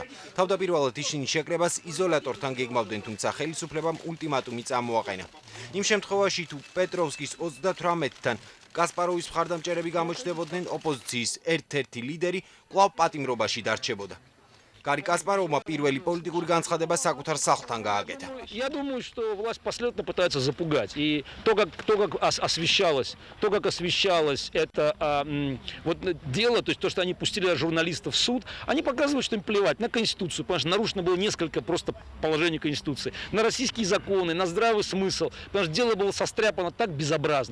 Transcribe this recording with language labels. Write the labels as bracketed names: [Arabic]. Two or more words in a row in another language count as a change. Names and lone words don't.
[Georgian] თავდაპირველად ისინი შეკრებას იზოლატორთან გეგმავდნენ, თუმცა ხელისუფლებამ ულტიმატუმი წამოაყენა. იმ შემთხვევაში თუ პეტროვსკის 38-თან კასპაროვის მხარდამჭერები გამოჩნდებოდნენ, ოპოზიციის ერთ-ერთი ლიდერი კვლავ პატიმრობაში დარჩებოდა. Гарри Каспаровმა პირველი პოლიტიკური განცხადება საკუთარ სახლთან გააკეთა. [Russian] Я думаю, что власть последовательно пытается запугать. И то, как освещалось это вот дело, то есть то, что они пустили журналистов в суд, они показывают, что им плевать на Конституцию, потому что нарушено было несколько просто положений Конституции, на российские законы, на здравый смысл, потому что дело было состряпано так безобразно.